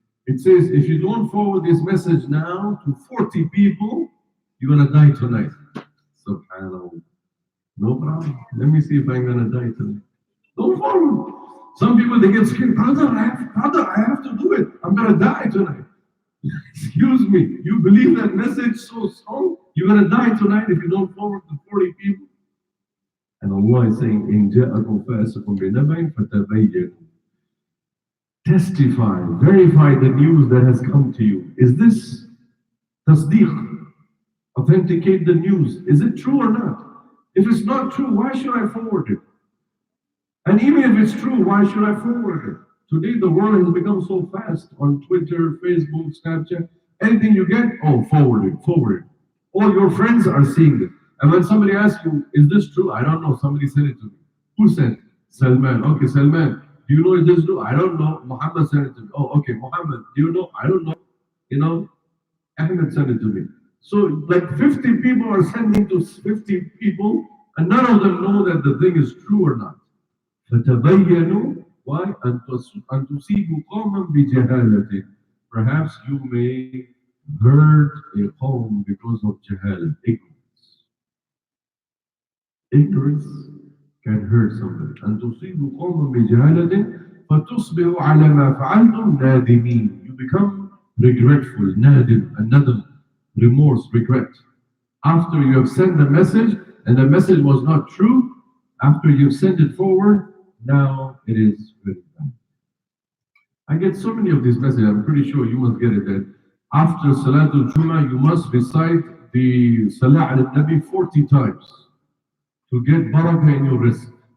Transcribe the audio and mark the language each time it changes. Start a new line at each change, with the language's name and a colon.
English: It says, if you don't forward this message now to 40 people, you're going to die tonight. Subhanallah. No problem. Let me see if I'm going to die tonight. Don't forward. Some people, they get scared. Brother, I have to do it. I'm going to die tonight. Excuse me. You believe that message so strong? You're going to die tonight if you don't forward to 40 people? And Allah is saying,
Arabic: إِن جَاءَكُمْ فَاسِقٌ بِنَبَإٍ فَتَبَيَّنُوا.
English: Testify, verify the news that has come to you. Is this tasdeeq? Authenticate the news. Is it true or not? If it's not true, why should I forward it? And even if it's true, why should I forward it? Today the world has become so fast on Twitter, Facebook, Snapchat. Anything you get, oh, forward it, forward it. All your friends are seeing it. And when somebody asks you, is this true? I don't know. Somebody sent it to me. Who sent it? Salman. Okay, Salman. Do you know is this true? I don't know. Muhammad sent it to me. Oh, okay, Muhammad. Do you know? I don't know. You know, Ahmed sent it to me. So like 50 people are sending to 50 people, and none of them know that the thing is true or not.
Arabic: فَتَبَيَّنُوا.
English: Why?
Arabic: أَن تُصِيبُوا قَوْمًا بِجَهَالَةٍ.
English: Perhaps you may hurt a qawm because of jahalah, ignorance. Ignorance can hurt somebody.
Arabic: أن تصيبوا قوما بجهالة فتصبحوا على ما فعلتم نادمين.
English: You become regretful, nadim, nadam, remorse, regret. After you have sent the message and the message was not true, after you've sent it forward, now it is very bad. I get so many of these messages, I'm pretty sure you must get it, that after Salatul Jummah, you must recite the Salah al-Nabi 40 times to get barakah in your rizq.